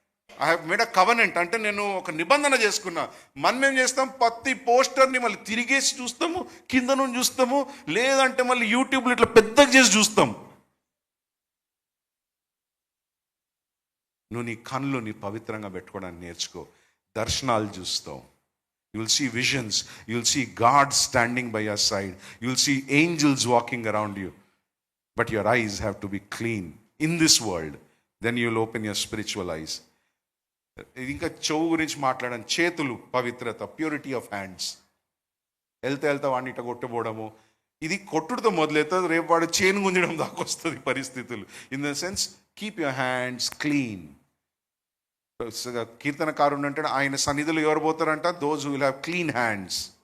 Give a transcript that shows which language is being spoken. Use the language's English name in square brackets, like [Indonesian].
[English] I have made a covenant [Telugu] అంటే నేను ఒక నిబంధన చేసుకున్నా. మనం ఏం చేస్తాం, ప్రతి పోస్టర్ని మళ్ళీ తిరిగేసి చూస్తాము, కింద నుండి చూస్తాము, లేదంటే మళ్ళీ యూట్యూబ్లో ఇట్లా పెద్దగా చేసి చూస్తాం. నువ్వు నీ కళ్ళు నీ పవిత్రంగా పెట్టుకోవడానికి నేర్చుకో. దర్శనాలు చూస్తావు, [English] you will see visions, you will see God standing by your side, you will see angels walking around you, but your eyes have to be clean in this world, then you will open your spiritual eyes. [Telugu] ఇంకా చెవు గురించి మాట్లాడాను, చేతులు పవిత్రత, [English] Purity of hands. [Telugu] వెళ్తా వాడిని ఇట్లా కొట్టుపోవడము, ఇది కొట్టుడుతో మొదలవుతుంది, రేపు వాడు చేను గుంజడం దాకా వస్తుంది పరిస్థితులు. [English] In the sense keep your hands clean. [Telugu] కీర్తనకారుడు అంటే ఆయన సన్నిధిలో ఎవరు పోతారంట, [English] Those who will have clean hands.